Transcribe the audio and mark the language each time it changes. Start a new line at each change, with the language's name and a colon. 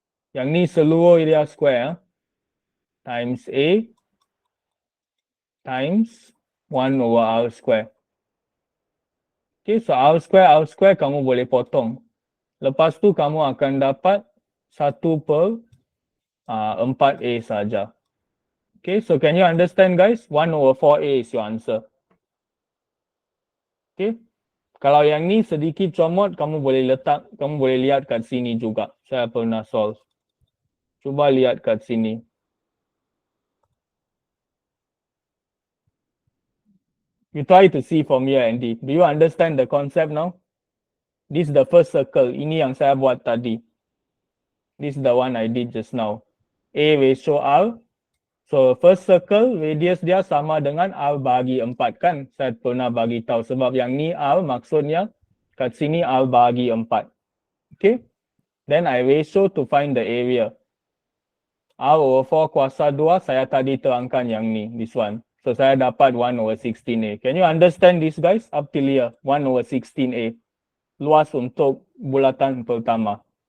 Malay: Yang ni seluruh
English: area square times A times 1/R².
Malay: Okay, so R² kamu boleh potong. Lepas tu kamu akan dapat 1/4A saja.
English: Okay, so can you understand guys? 1/4A is your answer.
Malay: Okay. Kalau yang ni sedikit comot, kamu boleh lihat kat sini juga. Saya pernah solve. Cuba lihat kat sini.
English: You try to see from here, Andy. Do you understand the concept now? This is the first circle.
Malay: Ini yang saya buat tadi.
English: This is the one I did just now.
Malay: A ratio R. So first circle, radius dia sama dengan R bahagi 4 kan? Saya pernah bagi tahu sebab yang ni R maksudnya kat sini R bahagi 4. Okay?
English: Then I ratio to find the area.
Malay: R/4 kuasa 2, saya tadi terangkan yang ni,
English: this one.
Malay: So saya dapat 1/16A.
English: Can you understand this guys? Up till here, 1/16A.
Malay: Luas untuk bulatan pertama.